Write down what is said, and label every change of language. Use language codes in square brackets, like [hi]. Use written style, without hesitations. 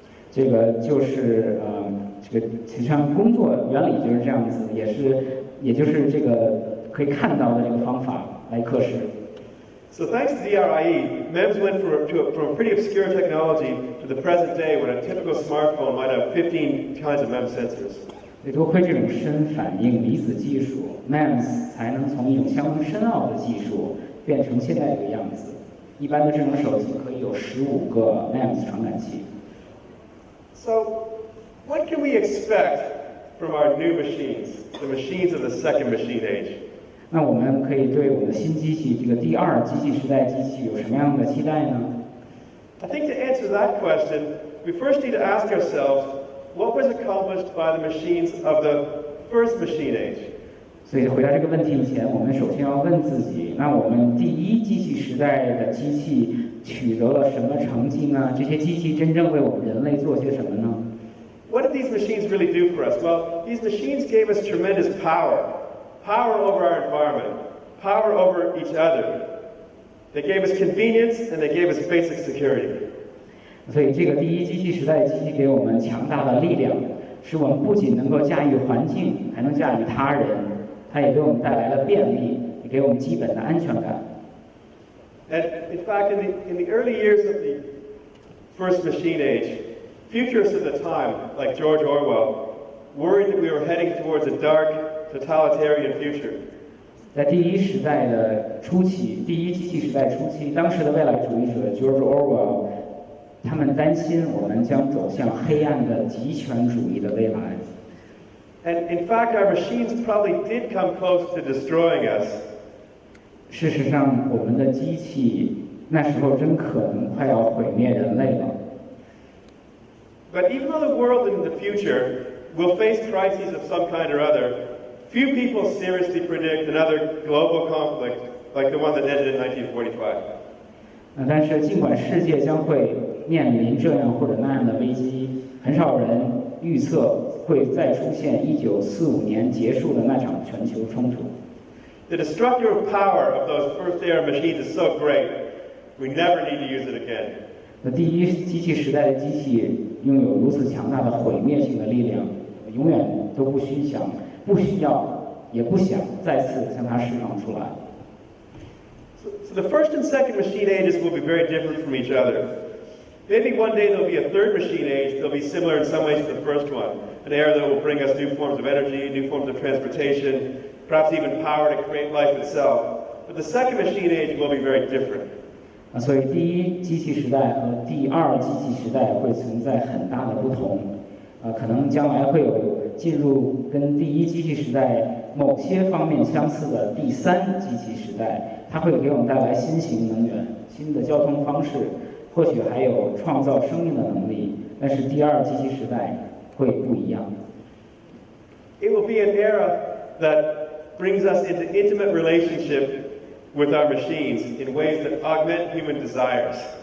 [zh] 这个就是这个实际上工作原理就是这样子，也就是这个可以看到的这个方法来测试。 [en] So thanks to DRIE, MEMS went from a pretty obscure technology to the present day when a typical smartphone might have 15 kinds of MEMS sensors. [zh] 多亏这种深反应离子技术 ，MEMS 才能从一种相当深奥的技术变成现在这个样子。一般的智能手机可以有15个 MEMS 传感器。 [en] So, what can we expect from our new machines, the machines of the second machine age? [zh] 那我们可以对我们的新机器，这个第二机器时代机器有什么样的期待呢？ [en] I think to answer that question, we first need to ask ourselves, what was accomplished by the machines of the first machine age? [zh] 所以回答这个问题以前，我们首先要问自己：那我们第一机器时代的机器取得了什么成绩呢？这些机器真正为我们人类做些什么呢？ [en] What did these machines really do for us? Well, these machines gave us tremendous power. Power over our environment, power over each other. They gave us convenience and they gave us basic security. [zh] 所以这个第一机器时代机器给我们强大的力量，使我们不仅能够驾驭环境，还能驾驭他人。它也给我们带来了便利，也给我们基本的安全感。 [en] And in fact, in the early years of the first machine age, futurists of the time, like George Orwell, worried that we were heading towards a dark, totalitarian future. [zh] 在第一时代的初期，第一机器时代初期，当时的未来主义者 George Orwell， 他们担心我们将走向黑暗的极权主义的未来。 [en] And in fact, our machines probably did come close to destroying us. [zh] 事实上，我们的机器那时候真可能快要毁灭人类了。 [en] But even though the world in the future will face crises of some kind or other, few people seriously predict another global conflict like the one that ended in 1945. [zh] 但是尽管世界将会面临这样或者那样的危机，很少人预测会再出现1945年结束的那场全球冲突。 [en] The destructive power of those first-era machines is so great, we never need to use it again. [zh] 那第一机器时代的机器拥有如此强大的毁灭性的力量，永远都不需要，也不想再次将它释放出来。 [en] So the first and second machine ages will be very different from each other. Maybe one day there'll be a third machine age that'll be similar in some ways to the first one, an era that will bring us new forms of energy, new forms of transportation, perhaps even power to create life itself. But the second machine age will be very different. [zh] 所以第一机器时代和第二机器时代会存在很大的不同。可能将来会有进入跟第一机器时代某些方面相似的第三机器时代，它会给我们带来新型能源、新的交通方式。或许还有创造生命的能力，但是第二机器时代会不一样。 [en] It will be an era that brings us into intimate relationship with our machines in ways that augment human desires.